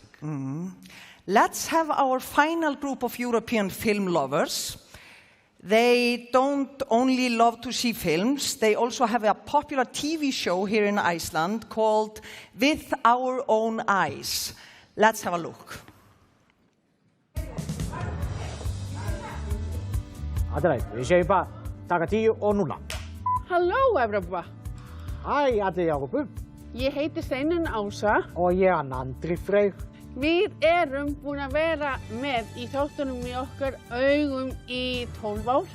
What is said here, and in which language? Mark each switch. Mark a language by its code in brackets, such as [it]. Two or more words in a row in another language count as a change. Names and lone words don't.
[en] Let's have our final group of European film lovers. They don't only love to see films, they also have a popular TV show here in Iceland called With Our Own Eyes. Let's have a look. [is] Aðræð, við segjum bara taka 10 og núna. Halló, Evrópa. Hæ, Adri Jákupu. Ég heiti Steinunn Ása. Og ég Andri Freyr. Við erum búin að vera með í þáttunum í okkar augum í 12 ár.